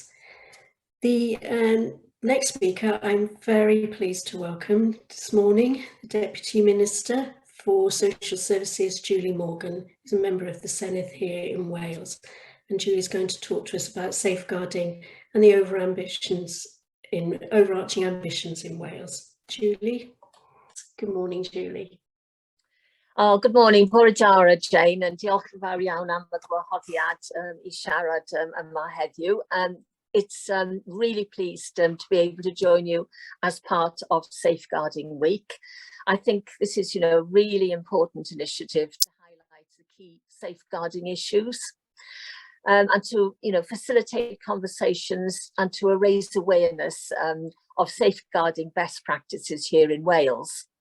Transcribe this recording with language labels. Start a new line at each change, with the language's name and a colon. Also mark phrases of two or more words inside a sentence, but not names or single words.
English: The next speaker, I'm very pleased to welcome this morning, the Deputy Minister for Social Services, Julie Morgan, who's a member of the Senedd here in Wales. And Julie's going to talk to us about safeguarding and the overarching ambitions in Wales. Julie. Good morning, Julie. Oh, good morning,
Welsh: Bore Jara, Jane, and diolch yn fawr iawn am y gwahoddiad I siarad yma heddiw.
English: It's really pleased to be able to join you as part of Safeguarding Week. I think this is, a really important initiative to highlight the key safeguarding issues. And to facilitate conversations and to raise awareness of safeguarding best practices here in Wales.